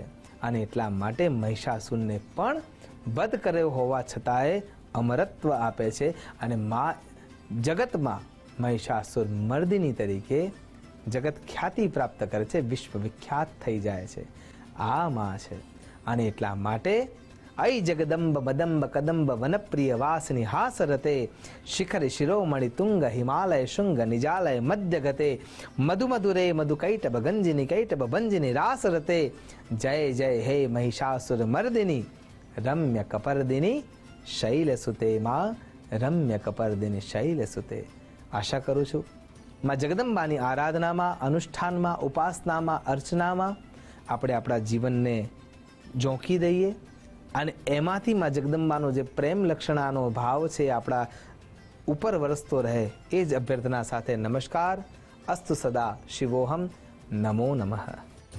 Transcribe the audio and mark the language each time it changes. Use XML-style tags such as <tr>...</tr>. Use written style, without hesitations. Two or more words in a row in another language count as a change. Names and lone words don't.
<gu>અને એટલા માટે મહિષાસુરને પણ વધ કર્યો હોવા છતાંય અમરત્વ આપે છે. અને માં જગતમાં મહિષાસુર મર્દિની તરીકે જગત ખ્યાતિ પ્રાપ્ત કરે છે, વિશ્વવિખ્યાત થઈ જાય છે. આ માં છે. અને એટલા માટે</gu> <sa>ऐ जगदम्ब मदम्ब कदम्ब वनप्रिय वासनि हासरते शिखर शिरोमणि तुंग हिमालय शुंग निजालय मध्य गते मधुमधुरे मधुकैटभ गंजिनी कैटभ भंजिनी रासरते जय जय हे महिषासुर मर्दिनी रम्य कपर्दिनी शैलसुते मां रम्य कपर्दिनी शैलसुते.</sa> <gu>આશા કરું છું માં જગદંબાની આરાધનામાં, અનુષ્ઠાનમાં, ઉપાસનામાં, અર્ચનામાં આપણે આપણા જીવનને ઝોંકી દઈએ અને એમાંથી માં જગદંબાનો જે પ્રેમ લક્ષણાનો ભાવ છે આપણા ઉપર વરસતો રહે, એ જ અભ્યર્થના સાથે નમસ્કાર.</gu> <sa>અસ્તુ સદા શિવોહમ. નમો નમઃ.</sa>